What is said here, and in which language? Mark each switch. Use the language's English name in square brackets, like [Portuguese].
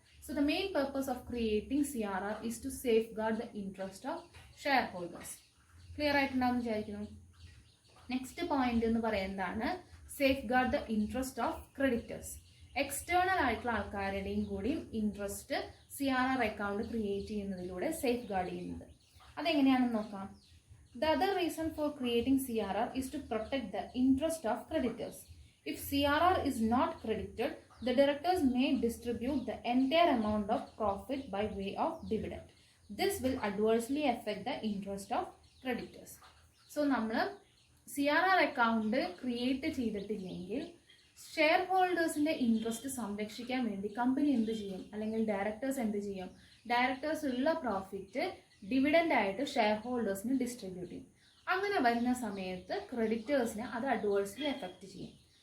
[English] So the main purpose of creating CRR is to safeguard the interest of shareholders. [Malayalam] Clear ആയിട്ടുണ്ടാവും വിചാരിക്കുന്നു. Next point എന്ന് പറയുന്നതാണ് [English] Safeguard the interest of creditors. [Malayalam] External ആയിട്ടുള്ള ആൾക്കാരുടെയും കൂടിയും interest CRR account create ചെയ്യുന്നതിലൂടെ safe guard ചെയ്യുന്നത്. അതെങ്ങനെയാണെന്ന് നോക്കാം. [English] The other reason for creating CRR is to protect the interest of creditors. If CRR is not credited, the directors may distribute the entire amount of profit by way of dividend. This will adversely affect the interest of creditors. [Malayalam] So നമ്മൾ CRR account create ചെയ്തിട്ടില്ലെങ്കിൽ share ഹോൾഡേഴ്സിന്റെ interest സംരക്ഷിക്കാൻ വേണ്ടി company എന്ത് ചെയ്യും, അല്ലെങ്കിൽ directors എന്ത് ചെയ്യും, directors ഉള്ള പ്രോഫിറ്റ് ഡിവിഡൻഡ് ആയിട്ട് ഷെയർ ഹോൾഡേഴ്സിന് ഡിസ്ട്രിബ്യൂട്ട് ചെയ്യും. അങ്ങനെ വരുന്ന സമയത്ത് ക്രെഡിറ്റേഴ്സിനെ അത് അഡ്വേഴ്സ്ലി എഫക്റ്റ് ചെയ്യും.